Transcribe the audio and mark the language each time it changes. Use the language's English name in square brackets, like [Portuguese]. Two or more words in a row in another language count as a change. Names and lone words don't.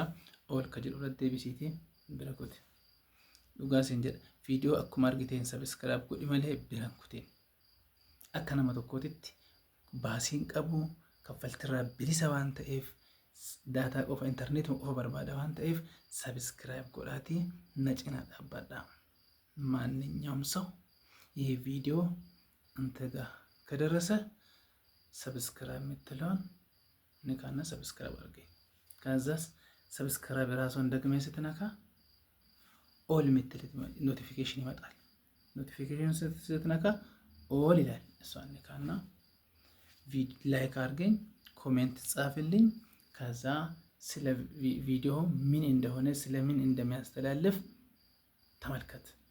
[Oromo] All kan jedhu irra deebisiitii bira godhi. Dhugaa siin jedha viidiyoo akkuma argiteen subscribe godhi malee bira kutiin. Akka nama tokkootitti baasiin qabu kaffaltirraa bilisa waan ta'eef daataa qofa intarneetii qofa barbaada waan ta'eef subscribe godhaatii na cinaa dhaabbadhaa. [Amharic] ማንኛውም ሰው ይህ ቪዲዮ አንተ ጋር ከደረሰ ሰብስክራይብ የምትለውን ንካና ሰብስክራይብ አድርገኝ። ከዛስ ሰብስክራይብ ራሱን ደግመህ ስትነካ ኦል የምትል ኖቲፊኬሽን ይመጣል። ኖቲፊኬሽን ስትነካ ኦል ይላል። እሷን ንካና ላይክ አድርገኝ፣ ኮሜንት ጻፍልኝ። ከዛ ስለ ቪዲዮ ምን እንደሆነ ስለምን እንደሚያስተላልፍ ተመልከት።